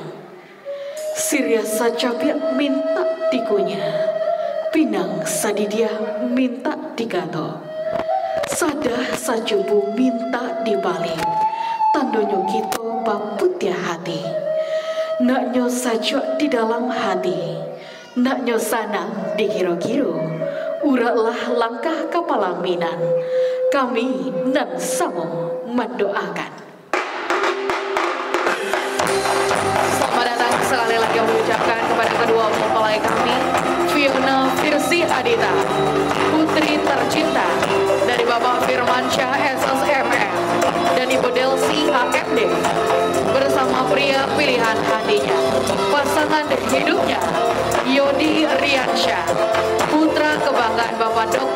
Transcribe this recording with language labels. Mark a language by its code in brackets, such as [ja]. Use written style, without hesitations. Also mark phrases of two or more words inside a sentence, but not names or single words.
[min] Siriah sacapiak minta tikunya, pinang sadidia minta dikato, sadah sajubu minta dibalik, tandonyo kita baputya hati. Naknyo saja di dalam hati, naknyo sana di kiro-kiro, uraklah langkah kepalaminan, kami nan samo mendoakan. [id] Selamat datang sekali lagi mengucapkan kepada kedua mempelai kami, Fiona Firsi Adita, putri tercinta dari Bapak Firmansyah SSMM dan Ibu Delsi AMD, bersama pria pilihan hatinya, pasangan hidupnya Yodi Riansyah, putra kebanggaan Bapak Dr.